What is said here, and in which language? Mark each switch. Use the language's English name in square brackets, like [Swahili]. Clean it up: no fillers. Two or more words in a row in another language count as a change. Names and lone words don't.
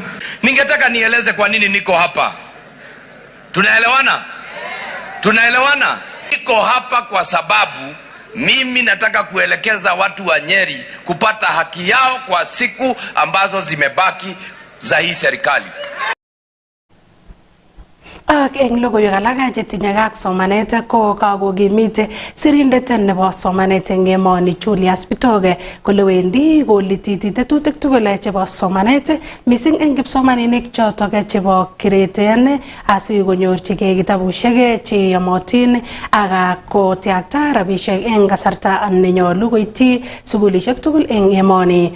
[Swahili] Ningetaka nieleze kwa nini niko hapa. Tunaelewana? Tunaelewana? Niko hapa kwa sababu mimi nataka kuelekeza watu wa Nyeri kupata haki yao kwa siku ambazo zimebaki za hii serikali. [Kalenjin] Eng logoiwek alak chetinye ak somanet ko kakokimit sirindet nebo somanet eng emoni Julius Bitoke kole wendi kolititi tetutik tugul chebo somanet mising eng kipsomaninik chotok chebo grade asikonyorchigei kitabusiek cheyomotin ak kotyakta rabisiek eng kasarta nenyolu koityi sukulisiek tugul eng emoni.